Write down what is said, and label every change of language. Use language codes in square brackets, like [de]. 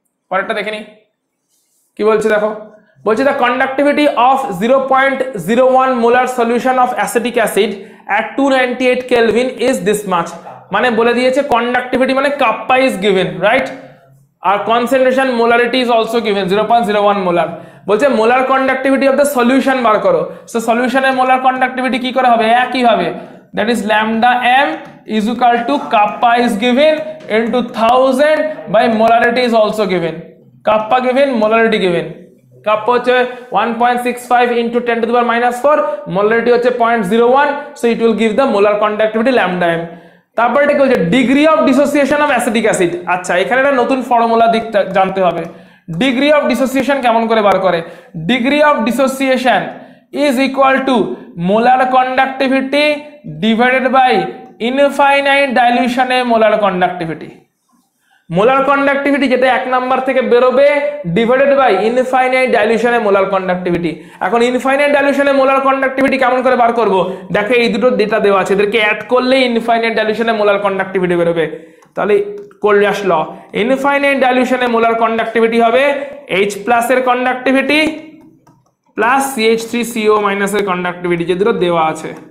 [bn] পরেরটা দেখে নি কি বলছে, দেখো বলছে [en] the conductivity of 0.01 molar solution of acetic acid at 298 Kelvin is this much, [bn] মানে বলে দিয়েছে কন্ডাক্টিভিটি মানে kappa is given, right? আর concentration molarity is also given 0.01 molar. বলছে molar conductivity of the solution বার করো, সো সলিউশনের মোলার কন্ডাক্টিভিটি কি করে হবে? একই হবে, [en] that is lambda m is equal to kappa is given into 1000 by molarity is also given, kappa given, molarity given। kappa হচ্ছে 1.65 into 10 to the power minus 4, molarity হচ্ছে 0.01, so it will give the molar conductivity lambda m। [bn] তারপর এটা কি বলছে? Degree of dissociation of acetic acid. আচ্ছা, এখানে একটা নতুন ফর্মুলা দিকটা জানতে হবে। ডিগ্রি অফ ডিসোসিয়েশন কেমন করে বার করে? [en] Degree of dissociation is equal to molar conductivity divided by infinite dilution এ molar conductivity। [bn] Molar conductivity যেটা 1 নাম্বার থেকে বেরোবে divided by infinite ডাইলিউশনে molar conductivity. এখন ইনফাইনাইট ডাইলিউশনে মোলার কন্ডাক্টিভিটি কেমন করে বার করব? দেখো এই দুটো ডেটা দেওয়া আছে, এদেরকে অ্যাড করলে ইনফাইনাইট ডাইলিউশনে মোলার কন্ডাক্টিভিটি বেরোবে। তাহলে কোল্ডাস ল, ইনফাইনাইট ডাইলিউশনে মোলার কন্ডাক্টিভিটি হবে H+ এর কন্ডাক্টিভিটি প্লাস CH3CO- এর কন্ডাক্টিভিটি, যে দুটো দেওয়া আছে।